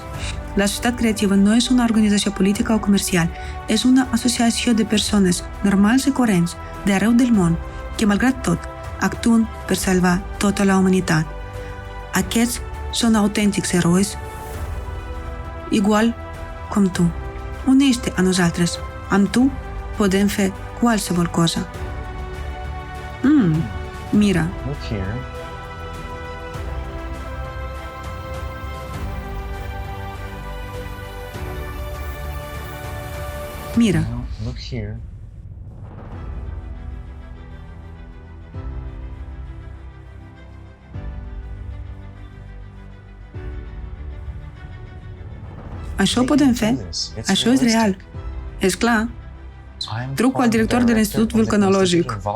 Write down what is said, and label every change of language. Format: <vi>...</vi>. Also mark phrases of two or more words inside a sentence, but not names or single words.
<ca>La societat creativa no és una organització política o comercial, és una associació de persones normals i coherents d'arreu del món que, malgrat tot, actuen per salvar tota la humanitat. Aquests són autèntics herois, igual com tu. Uneix-te a nosaltres. Amb tu podem fer qualsevol cosa. Mira.</ca> <en>Look here.</en> <ca>Mira.</ca> <en>Now, look here.</en> <ca>Això ho podem fer. Això és real. És clar. Truco al director de l'Institut Vulcanològic.</ca>